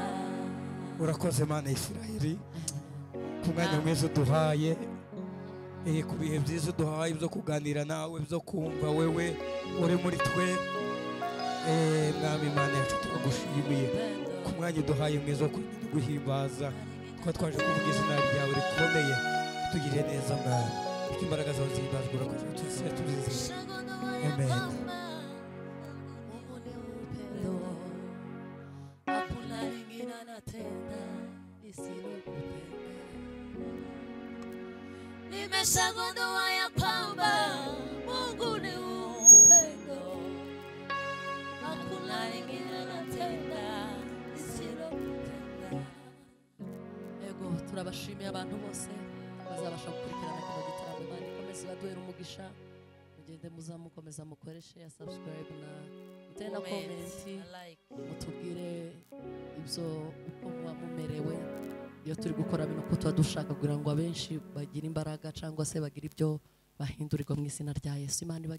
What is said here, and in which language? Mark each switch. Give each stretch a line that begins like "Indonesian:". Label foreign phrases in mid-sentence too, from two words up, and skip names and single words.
Kinyarwanda: urakoze mana y'Isiraheli ku mwanya mwiza uduhaye ku bihe byiza duhaye byo kuganira nawe byo kumva wewe uri muri twe mwami Imana yacu turagushimiye ku mwanya duhaye mwiza wo guhimbaza twa twaje kuvuga izina ryawe rikomeye tugire neza mwami imbaraga zawe zihimbazwe urakoze tuzizi amen.
Swahili: Nimeshagundua ya kwamba Mungu ni upendo, hakuna lingine anatenda lisilokupenda.
Kinyarwanda: Ego turabashimiye abantu bose bazabasha gukurikirana kino gitaramo. Imana ikomeze baduhere umugisha, mugende muzamukomeza mukoreshe ya subscribe na mutenda comment, mutubwire ibyo uko muba mumerewe iyo turi gukora bino ko tuba dushaka kugira ngo abenshi bagire imbaraga cyangwa se bagire ibyo bahindurirwa mu izina rya Yesu.